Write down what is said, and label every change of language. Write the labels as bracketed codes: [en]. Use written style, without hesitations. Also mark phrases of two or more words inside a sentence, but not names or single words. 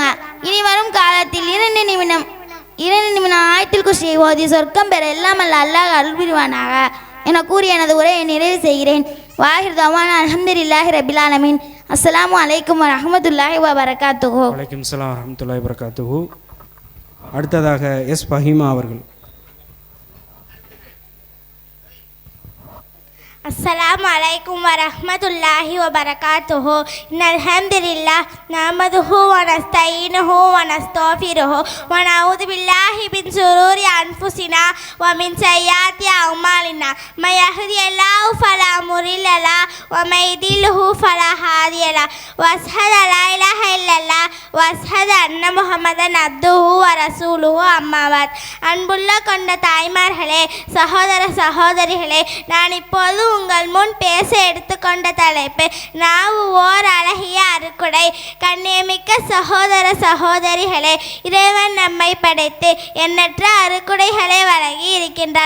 [ta] இனி வரும் காலத்தில் 2 நிமிடம் ஆயத்துல் குர்ஸியை ஓதி சொர்க்கம் பெற எல்லாம் அல்லாஹ் அருள் புரிவானாக என கூறி எனது உரையை நிறைவு செய்கிறேன். [ar] وآخر دعوانا الحمد لله رب العالمين السلام عليكم ورحمة الله وبركاته. وعليكم السلام ورحمة الله وبركاته. [ta] அடுத்ததாக எஸ் ஃபஹீமா அவர்கள். [ar] السلام عليكم ورحمة الله وبركاته. إن الحمد لله نحمده ونستعينه ونستغفره ونعوذ بالله من شرور أنفسنا ومن سيئات أعمالنا. من يهده الله فلا مضل له ومن يضلل فلا هادي له. وأشهد أن لا إله إلا الله وأشهد أن محمدا عبده ورسوله. أما بعد. [ta] அன்புள்ள கொண்ட தாய்மார்களே, சகோதர சகோதரிகளே, நான் இப்போது உங்கள் முன் பேச எடுத்துக்கொண்ட தலைப்பு நாவு ஓர் அழகிய அருக்குடை. கண்ணியமிக்க சகோதர சகோதரிகளே, இறைவன் நம்மை படைத்து எண்ணற்ற அருக்குடைகளை வழங்கி இருக்கின்றார்.